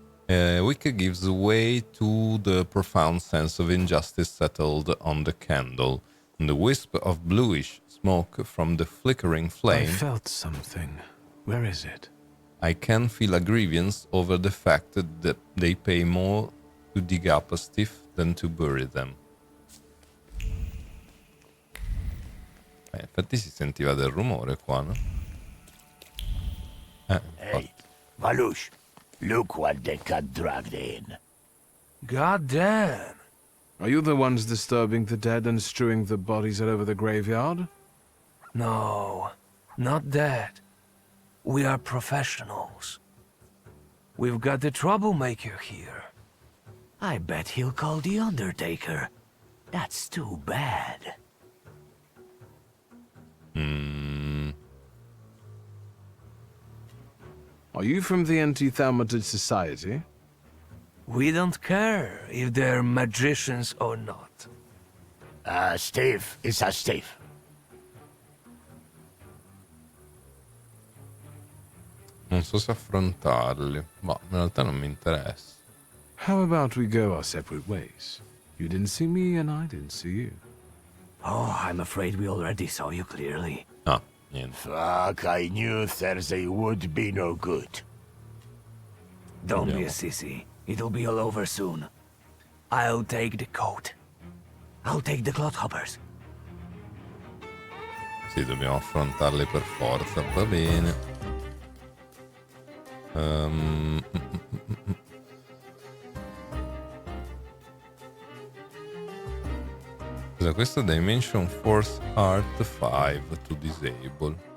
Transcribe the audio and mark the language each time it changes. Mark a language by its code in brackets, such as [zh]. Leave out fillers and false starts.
[en] Wick gives way to the profound sense of injustice settled on the candle, and the wisp of bluish smoke from the flickering flame. I felt something. Where is it? I can feel a grievance over the fact that they pay more to dig up a stiff than to bury them. [it] Infatti si sentiva del rumore qua, no? [en] Hey, Valush, look what they got dragged in. God damn. Are you the ones disturbing the dead and strewing the bodies all over the graveyard? No, not that. We are professionals. We've got the troublemaker here. I bet he'll call the Undertaker. That's too bad. Are you from the Anti-Thaumaturge Society? We don't care if they're magicians or not. Steve, it's a Steve. [it] Non so se affrontarli, ma in realtà non mi interessa. [en] How about we go our separate ways? You didn't see me and I didn't see you. Oh, I'm afraid we already saw you clearly. [it] Ah, niente. [en] Fuck, I knew Thursday would be no good. Don't be a sissy. It'll be all over soon. I'll take the coat. I'll take the clodhoppers. [it] Sì, dobbiamo affrontarli per forza, va bene. Cos'è questo? [en] Dimension Force Art 5 to disable.